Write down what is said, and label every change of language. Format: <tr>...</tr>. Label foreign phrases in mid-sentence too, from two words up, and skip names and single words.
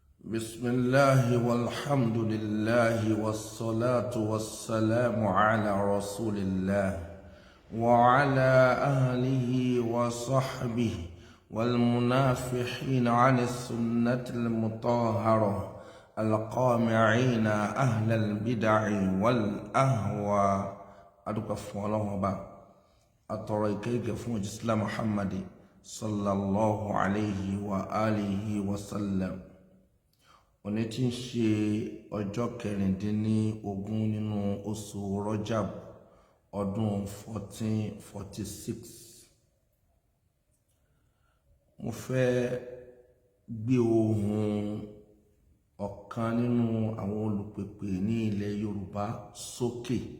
<ar>بسم الله والحمد لله والصلاة والسلام على رسول الله وعلى أهله وصحبه والمنافحين عن السنة المطهرة القامعين أهل البدع والأهواء أدوكفوا الله وبا أطريكيك فوج إسلام محمد صلى الله عليه وآله وسلم.</ar> <yo>Òní tí ń ṣe ọjọ́ kẹrìndínlógún nínú oṣù Rajab ọdún 1446. Mo fẹ́ gbé ohùn ọ̀kan nínú àwọn olùpèpè ní ilẹ̀ Yorùbá sókè.</yo>